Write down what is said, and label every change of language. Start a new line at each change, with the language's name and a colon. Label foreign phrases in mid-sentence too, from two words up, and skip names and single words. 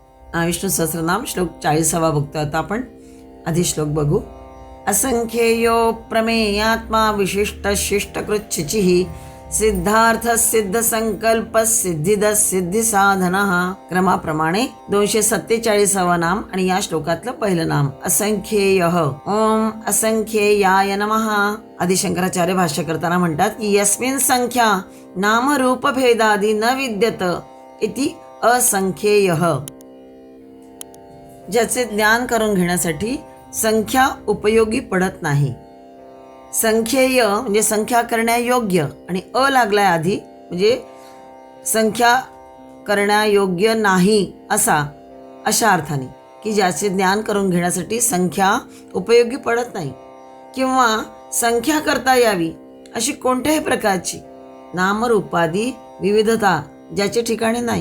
Marathi: विष्णू सहस्रनाम श्लोक 40 बघतो आता आपण. आधी श्लोक बघू.
Sanskrit: असंख्येयो प्रमेयात्मा विशिष्ट शिष्टकृच्छिचिः सिद्धार्थ सिद्ध संकल्प सिद्धिद सिद्धी साधन.
Marathi: क्रमाप्रमाणे 247 नाम आणि या श्लोकातलं पहिलं नाम असंख्येय.
Sanskrit: ओम असंख्येयाय नमः.
Marathi: आदि शंकराचार्य भाष्य करताना म्हणतात की
Sanskrit: यस्मिन् संख्या नाम रूप भेदादि न विद्यत इति असंख्येय.
Marathi: ज्याचे ज्ञान करून घेण्यासाठी संख्या उपयोगी पडत नाही. संख्येय म्हणजे संख्या करण्यायोग्य आणि लागलाय आधी म्हणजे संख्या करण्यायोग्य नाही अशा अर्थाने की ज्याचे ज्ञान करून घेण्यासाठी संख्या उपयोगी पडत नाही किंवा संख्या करता यावी अशी कोणत्याही प्रकारची नामरूपादी विविधता ज्याचे ठिकाणी नाही.